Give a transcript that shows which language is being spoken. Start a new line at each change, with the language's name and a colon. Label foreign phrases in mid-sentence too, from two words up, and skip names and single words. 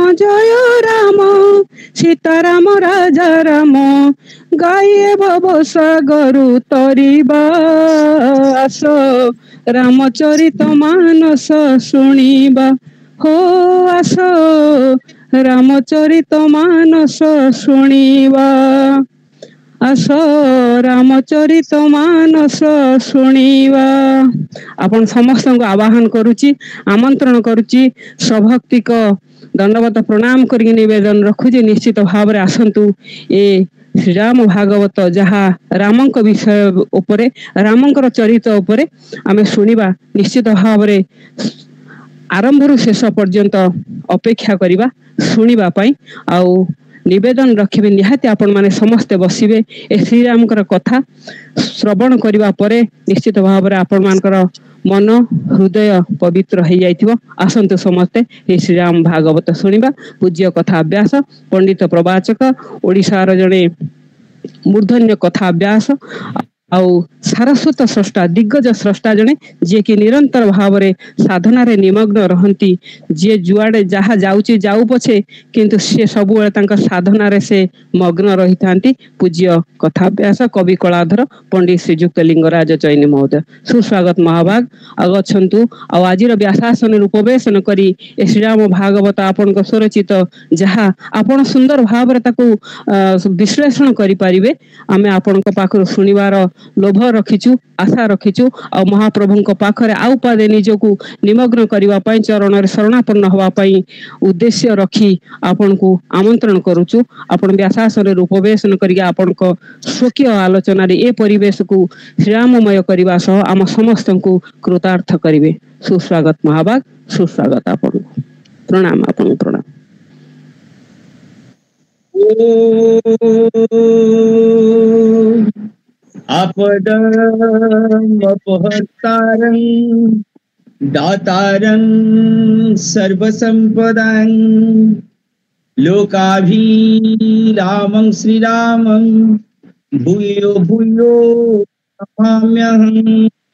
Odia: ଜୟ ରାମ ସୀତାରାମ ରାଜା ରାମ ଗାଏ ଭବ ସାଗରୁ ତରିବା ଆସ ରାମଚରିତ ମାନସ ଶୁଣିବା ହୋ ଆସ ରାମଚରିତ ମାନସ ଶୁଣିବା ଆସ ରାମଚରିତ ମାନସ ଶୁଣିବା। ଆପଣ ସମସ୍ତଙ୍କୁ ଆବାହନ କରୁଛି ଆମନ୍ତ୍ରଣ କରୁଛି ସ୍ୱଭକ୍ତିକୁ ଦଣ୍ଡବତ ପ୍ରଣାମ କରି ନିବେଦନ ରଖୁଛି ନିଶ୍ଚିତ ଭାବରେ ଆସନ୍ତୁ ଏ ଶ୍ରୀରାମ ଭାଗବତ ଯାହା ରାମଙ୍କ ବିଷୟ ଉପରେ ରାମଙ୍କର ଚରିତ୍ର ଉପରେ ଆମେ ଶୁଣିବା ନିଶ୍ଚିତ ଭାବରେ ଆରମ୍ଭରୁ ଶେଷ ପର୍ଯ୍ୟନ୍ତ ଅପେକ୍ଷା କରିବା ଶୁଣିବା ପାଇଁ ଆଉ ନିବେଦନ ରଖିବେ ନିହାତି ଆପଣମାନେ ସମସ୍ତ ବସିବେ ଏ ଶ୍ରୀ ରାମଙ୍କର କଥା ଶ୍ରବଣ କରିବା ପରେ ନିଶ୍ଚିତ ଭାବରେ ଆପଣମାନଙ୍କର ମନ ହୃଦୟ ପବିତ୍ର ହୋଇ ଯାଇଥିବ। ଆସନ୍ତୁ ସମସ୍ତେ ହେ ଶ୍ରୀ ରାମ ଭାଗବତ ଶୁଣିବା। ପୂଜ୍ୟ କଥା ଅଭ୍ୟାସ ପଣ୍ଡିତ ପ୍ରବାଚକ ଓଡ଼ିଶାର ଜଣେ ମୂର୍ଦ୍ଧନ୍ୟ କଥା ଅଭ୍ୟାସ ଆଉ ସାରସ୍ୱତ ସ୍ରଷ୍ଟା ଦିଗ୍ଗଜ ସ୍ରଷ୍ଟା ଜଣେ ଯେ କି ନିରନ୍ତର ଭାବରେ ସାଧନାରେ ନିମଗ୍ନ ରହନ୍ତି ଯେ ଯୁଆଡ଼େ ଯାହା ଯାଉଛି ଯାଉ ପଛେ କିନ୍ତୁ ସେ ସବୁ ତାଙ୍କ ସାଧନାରେ ସେ ମଗ୍ନ ରହି ଥାଆନ୍ତି। ପୂଜ୍ୟ କଥାଭ୍ୟାସ କବି କଳାଧର ପଣ୍ଡିତ ଶ୍ରୀଯୁକ୍ତ ଲିଙ୍ଗରାଜ ଚୈନି ମହୋଦୟ ସୁସ୍ୱାଗତ ମହାଭାଗ ଆଗଛନ୍ତୁ। ଆ ଆଜିର ବ୍ୟାସାସନ ଉପବେଶନ କରି ଏ ଶ୍ରୀରାମ ଭାଗବତ ଆପଣଙ୍କ ସ୍ୱରଚିତ ଯାହା ଆପଣ ସୁନ୍ଦର ଭାବରେ ତାକୁ ବିଶ୍ଳେଷଣ କରି ପାରିବେ ଆମେ ଆପଣଙ୍କ ପାଖରୁ ଶୁଣିବାର ଲୋଭ ରଖିଛୁ ଆଶା ରଖିଛୁ ଆ ମହାପ୍ରଭୁଙ୍କ ପାଖରେ ଆଉ ପାଦେ ନିଜକୁ ନିମଗ୍ନ କରିବା ପାଇଁ ଚରଣରେ ଶରଣାପନ୍ନ ହେବା ପାଇଁ ଉଦ୍ଦେଶ୍ୟ ରଖି ଆପଣଙ୍କୁ ଆମନ୍ତ୍ରଣ କରୁଛୁ। ଆପଣ ବ୍ୟାସାସନରେ ଉପବେଶନ କରି ଆପଣଙ୍କ ସ୍ୱକୀୟ ଆଲୋଚନାରେ ଏ ପରିବେଶକୁ ଶ୍ରୀରାମମୟ କରିବା ସହ ଆମ ସମସ୍ତଙ୍କୁ କୃତାର୍ଥ କରିବେ। ସୁସ୍ୱାଗତ ମହାଭାଗ ସୁସ୍ୱାଗତ ଆପଣ ପ୍ରଣାମ ଆପଣ ପ୍ରଣାମ।
Sanskrit: आपदमपहर्तारं दातारं सर्वसंपदां लोकाभिरामं श्रीरामं भूयो भूयो नमाम्यहम्।